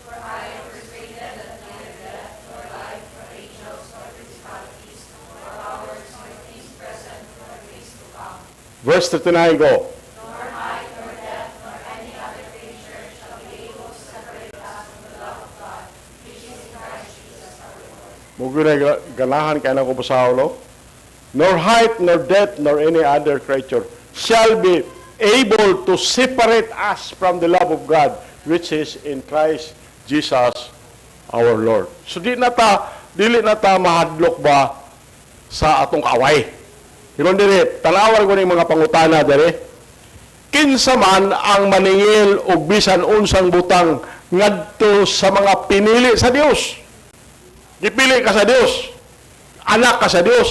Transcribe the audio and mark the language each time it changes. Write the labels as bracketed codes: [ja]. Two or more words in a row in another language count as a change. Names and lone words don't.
[en] Verse 39, go. [ceb] Mugulay ganahan kaya na ko po sa ulo. [en] Nor height, nor depth, nor any other creature shall be able to separate us from the love of God, which is in Christ Jesus our Lord. [ceb] So dili na ta mahadlok ba sa atong kaaway. Hilon diri, tanawan ko ning mga pangutana diri. Kinsa man ang maningil og bisan unsang butang ngadto sa mga pinili sa Dios. Gipili ka sa Dios. Anak ka sa Dios.